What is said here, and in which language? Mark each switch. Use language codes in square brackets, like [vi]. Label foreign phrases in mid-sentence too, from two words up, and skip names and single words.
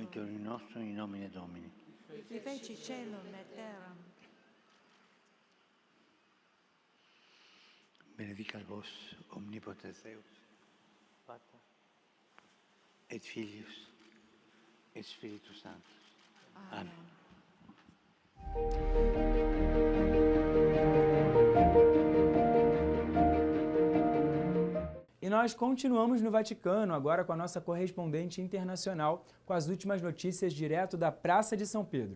[la] aiutorium nostrum in nomine Domini. qui feci caelum et terram. Benedicat vos omnipotens Deus, Pater, et Filius, et Spiritus Sanctus. Amen. [pt] E nós continuamos no Vaticano, agora com a nossa correspondente internacional, com as últimas notícias direto da Praça de São Pedro.